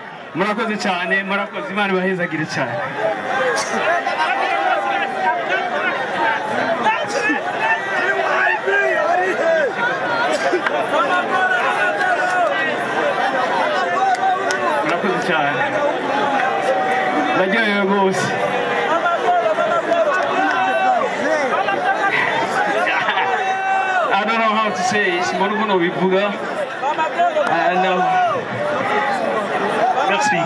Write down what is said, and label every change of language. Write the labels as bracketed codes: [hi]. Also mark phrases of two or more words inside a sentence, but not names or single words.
[rw] murakoze cyane, murakoze, Imana ibahezagire cyane. Murakoze cyane, ndaryohewe rwose. [en] I don't know how to say it. [rw] Mbona ukuntu bivuga. Merci.